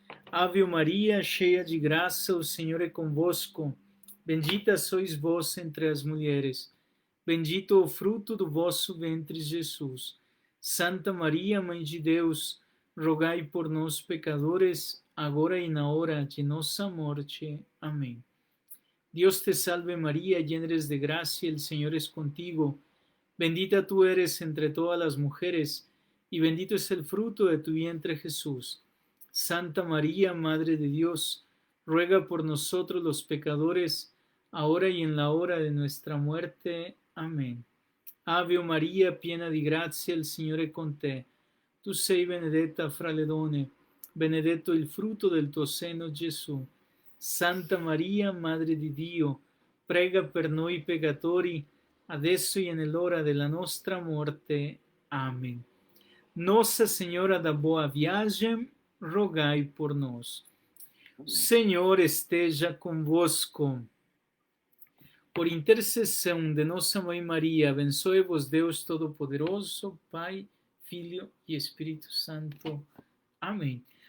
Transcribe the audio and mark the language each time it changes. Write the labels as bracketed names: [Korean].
[Portuguese] Ave Maria, cheia de graça, o Senhor é convosco. Bendita sois vós entre as mulheres. Bendito o fruto do vosso ventre, Jesus. Santa Maria, Mãe de Deus, rogai por nós, pecadores, agora e na hora de nossa morte. Amém. [Spanish] Dios te salve María, llena eres de gracia, el Señor es contigo. Bendita tú eres entre todas las mujeres, y bendito es el fruto de tu vientre Jesús. Santa María, Madre de Dios, ruega por nosotros los pecadores, ahora y en la hora de nuestra muerte. Amén. [Italian] Ave Maria, piena di grazia, il Signore è con te. Tu sei benedetta fra le donne, benedetto il frutto del tuo seno, Gesù. Santa Maria, Madre di Dio, prega per noi peccatori, adesso e nell'ora della nostra morte. Amen. [Portuguese] Nossa Senhora da Boa Viagem, rogai por nós. Senhor esteja convosco. Por intercessão de Nossa Mãe Maria, abençoe-vos Deus Todo-Poderoso, Pai, Filho e Espírito Santo. Amém.